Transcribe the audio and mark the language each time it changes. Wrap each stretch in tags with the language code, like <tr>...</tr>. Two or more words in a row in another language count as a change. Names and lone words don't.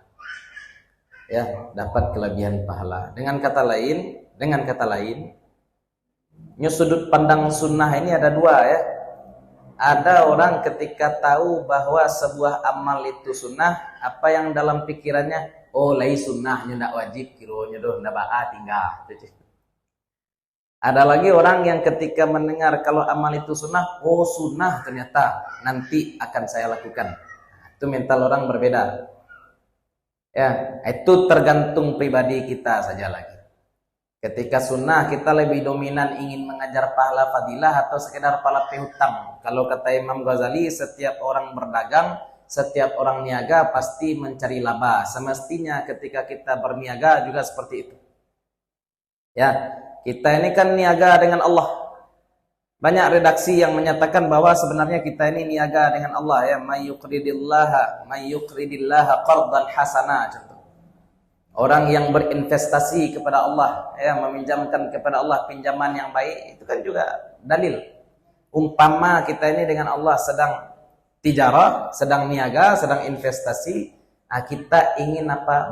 <id>Ya, dapat kelebihan pahala. Dengan kata lain, sudut pandang sunnah ini ada 2 ya. Ada orang ketika tahu bahwa sebuah amal itu sunnah, apa yang dalam pikirannya,</id> <min>oh lai sunnahnya ndak wajib, kironya doh ndak ba'a tinggal.</min> <id>Ada lagi orang yang ketika mendengar kalau amal itu sunnah, oh sunnah ternyata nanti akan saya lakukan. Itu mental orang berbeda. Ya, itu tergantung pribadi kita saja lagi. Ketika sunnah kita lebih dominan ingin mengajar pahala fadilah atau sekedar pahala hutang. Kalau kata Imam Ghazali, setiap orang berdagang, setiap orang niaga pasti mencari laba. Semestinya ketika kita berniaga juga seperti itu. Ya, kita ini kan niaga dengan Allah. Banyak redaksi yang menyatakan bahwa sebenarnya kita ini niaga dengan Allah ya,</id> <ar>من يقرض الله قرضا حسنا.</ar> <id>Orang yang berinvestasi kepada Allah ya, meminjamkan kepada Allah pinjaman yang baik, itu kan juga dalil. Umpama kita ini dengan Allah sedang tijarah, sedang niaga, sedang investasi, nah kita ingin apa?</id>